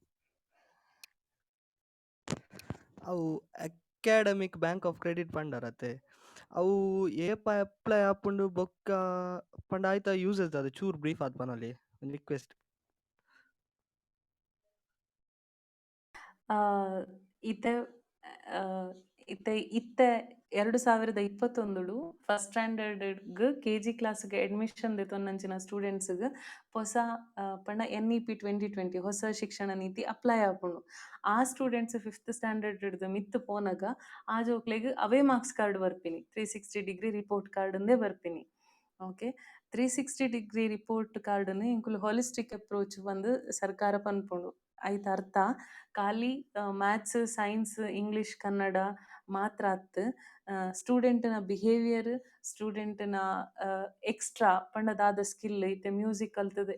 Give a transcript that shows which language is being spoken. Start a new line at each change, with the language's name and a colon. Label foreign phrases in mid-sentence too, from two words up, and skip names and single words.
Tulu: ಅವು
English: academic bank of credit
Tulu: ಪಂಡರತೆ ಅವು ಏಪ ಅಪ್ಲೈ ಆಪುಂಡು ಬೊಕ್ಕ ಪಂಡ ಆಯ್ತ ಯೂಸಸ್ ಅದು ಚೂರ್ ಬ್ರೀಫ್ ಆದ್ ಪನೊಲಿ ಒಂದು ರಿಕ್ವೆಸ್ಟ್. ಆ, ಇತ್ತೆ ಆ, ಇತ್ತೆ 2021
English: first standard KG class
Tulu: ಅಡ್ಮಿಷನ್ ದೆತೊನ್ನಂಚಿನ ಸ್ಟೂಡೆಂಟ್ಸ್ಗ್ ಹೊಸ ಪಂಡ NEP 2020 ಹೊಸ ಶಿಕ್ಷಣ ನೀತಿ ಅಪ್ಲೈ ಆಪುಂಡು. ಆ ಸ್ಟೂಡೆಂಟ್ಸ್ 5th ಸ್ಟ್ಯಾಂಡರ್ಡ್ ಮಿತ್ತು ಪೋನಗ ಆ ಜೋಕ್ಲೆಗ್ ಅವೇ
English: marks card
Tulu: ಬರ್ಪಿನಿ 360
English: degree report card
Tulu: ಬರ್ಪಿನಿ. ಓಕೆ, 360
English: degree report card
Tulu: ಇಂಕುಲು
English: holistic approach
Tulu: ಬಂದು ಸರ್ಕಾರ ಪನ್ಪುಂಡು. ಐತ ಅರ್ಥ ಖಾಲಿ
English: maths, science, English,
Tulu: ಕನ್ನಡ ಮಾತ್ರ ಅತ್ತು ಸ್ಟೂಡೆಂಟ್ನ ಬಿಹೇವಿಯರ್, ಸ್ಟೂಡೆಂಟ್ನ ಎಕ್ಸ್ಟ್ರಾ ಪಂಡದಾದ ಸ್ಕಿಲ್ ಇತ್ತೆ ಮ್ಯೂಸಿಕ್ ಕಲ್ತದ